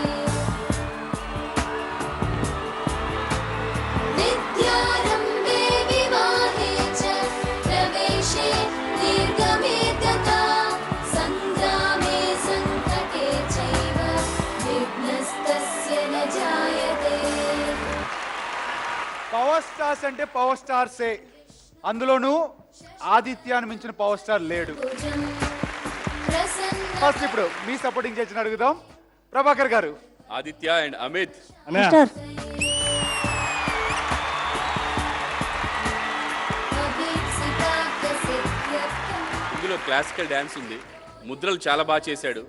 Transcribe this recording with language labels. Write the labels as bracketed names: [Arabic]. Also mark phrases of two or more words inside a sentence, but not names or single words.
[Sanskrit] विद्यारम्भे विवाहे च प्रवेशे दीर्घमे तथा सङ्ग्रामे सङ्कटे चैव विघ्नस्तस्य न जायते। [Telugu] పవర్ స్టార్స్ అంటే పవర్ స్టార్సే, అందులోనూ ఆదిత్యాన్ని మించిన పవర్ స్టార్ లేడు. [Sanskrit] भुजं प्रसन्न [Telugu] ఫస్ట్ ఇప్పుడు మీ సపోర్టింగ్ చేసిన అడుగుదాం. ప్రభాకర్ గారు. ఆదిత్య అండ్ అమిత్. [Sanskrit] अभीप्सितार्थसिद्ध्यर्थं [Telugu] ఇందులో క్లాసికల్ డ్యాన్స్ ఉంది. ముద్రలు చాలా బాగా చేశాడు.